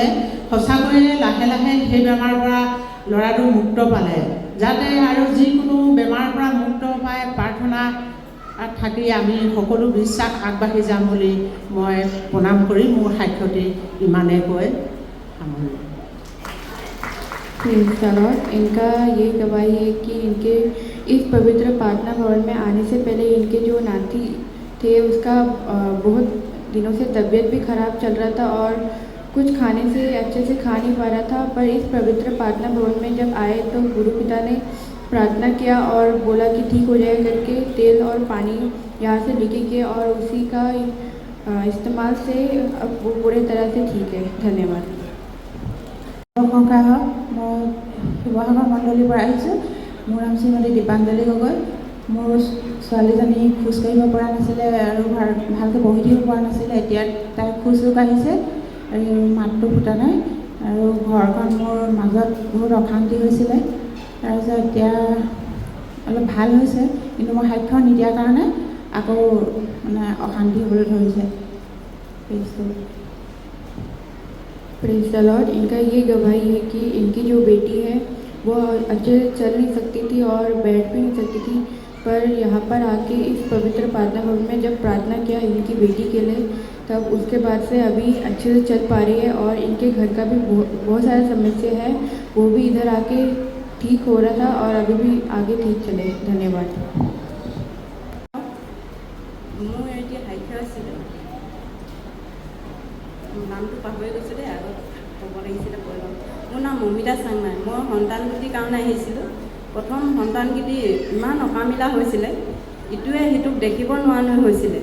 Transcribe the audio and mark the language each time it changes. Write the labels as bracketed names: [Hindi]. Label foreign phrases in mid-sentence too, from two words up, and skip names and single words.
[Assamese] সঁচাকৈয়ে লাহে লাহে সেই বেমাৰৰ পৰা ল'ৰাটো মুক্ত পালে। যাতে আৰু যিকোনো বেমাৰৰ পৰা মুক্ত পাই প্ৰাৰ্থনা থাকি আমি সকলো বিশ্বাস আগবাঢ়ি যাম বুলি মই প্ৰণাম কৰি মোৰ সাক্ষ্যটি ইমানেই কৈ সামৰিলোঁ। [English] Praise the Lord. [Hindi] इनका ये गवाही है कि इनके इस पवित्र प्रार्थना भवन में आने से पहले इनके जो नाती थे उसका बहुत दिनों से तबीयत भी ख़राब चल रहा था और कुछ खाने से अच्छे से खा नहीं पा रहा था। पर इस पवित्र प्रार्थना भवन में जब आए तो गुरु पिता ने प्रार्थना किया और बोला कि ठीक हो जाए करके तेल और पानी यहाँ से लेके गए और उसी का इस्तेमाल से अब वो पूरी तरह से ठीक है। धन्यवाद। [Assamese] প্ৰশংসা হওক। মই শিৱসাগৰ মণ্ডলীৰ পৰা আহিছোঁ। মোৰ নাম শ্ৰীমতী দীপাঞ্জলি গগৈ। মোৰ ছোৱালীজনী খোজকাঢ়িব পৰা নাছিলে আৰু ভালকৈ বহি থাকিব পৰা নাছিলে। এতিয়া তাই খোজো কাঢ়িছে আৰু মাতটো ফুটা নাই। আৰু ঘৰখন মোৰ মাজত বহুত অশান্তি হৈছিলে। তাৰপিছত এতিয়া অলপ ভাল হৈছে, কিন্তু মই সাক্ষ্য নিদিয়াৰ কাৰণে আকৌ মানে অশান্তি হ'বলৈ ধৰিছে। [English] Praise the Lord. [Hindi] इनका ये गवाही है कि इनकी जो बेटी है वो अच्छे से चल नहीं सकती थी और बैठ भी नहीं सकती थी। पर यहाँ पर आके इस पवित्र प्रार्थना भवन में जब प्रार्थना किया इनकी बेटी के लिए, तब उसके बाद से अभी अच्छे से चल पा रही है और इनके घर का भी बहुत सारा समस्या है, वो भी इधर आके ठीक हो रहा था और अभी भी आगे ठीक चले। धन्यवाद। [Assamese] মোৰ এতিয়া সাক্ষ্য আছিলে, নামটো পাহৰি গৈছোঁ দেই, আগত ক'ব লাগিছিলে কৈ লওঁ। মোৰ নাম মমিতা চাংমাই। মই সন্তানকেইটিৰ কাৰণে আহিছিলোঁ। প্ৰথম সন্তানকেইটি ইমান অকামিলা হৈছিলে, ইটোৱে সিটোক দেখিব নোৱাৰা হৈছিলে।